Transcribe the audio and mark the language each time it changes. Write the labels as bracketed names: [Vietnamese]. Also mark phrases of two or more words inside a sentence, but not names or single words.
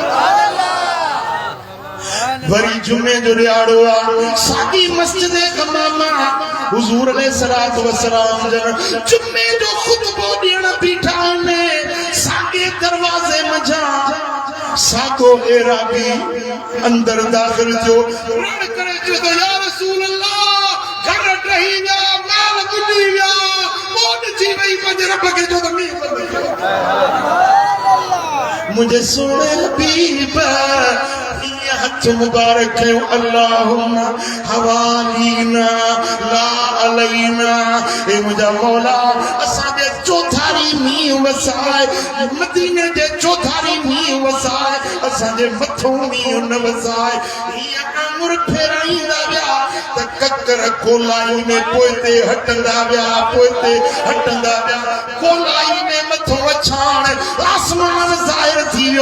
[Sindhi] वरी जुमे जो ॾियारो आहे, साॻी मस्जिद इमामा हुजूर [Arabic] عليه الصلاة والسلام [Sindhi] जन जुमे जो खुतबो ॾियण बीठा आहिनि, साॻे दरवाज़े मंझां साॻो एराबी अंदर दाख़िल थियो, रण करे चयो [Arabic] يا رسول الله [Sindhi] घर टही विया, माल बुॾी विया, मोट थी वई, पंहिंजे रब खे चयो त मींहुं बंदि कयो। मुंहिंजे सोणे हबीब हथ मुबारक कयो, [Arabic] اللهم حوالينا لا علينا, [Sindhi] ए मुंहिंजा मौला असांजे चौधारी मींहुं वसाए, मदीने जे चौधारी मींहुं वसाए, असांजे मथों मींहुं न वसाए। हीअं आङुर फेराईंदा विया त ककर कोलाई में पोइते हटंदा विया, पोइते हटंदा विया, कोलाई में मथों अछाण आसमान ज़ाहिर थी वियो।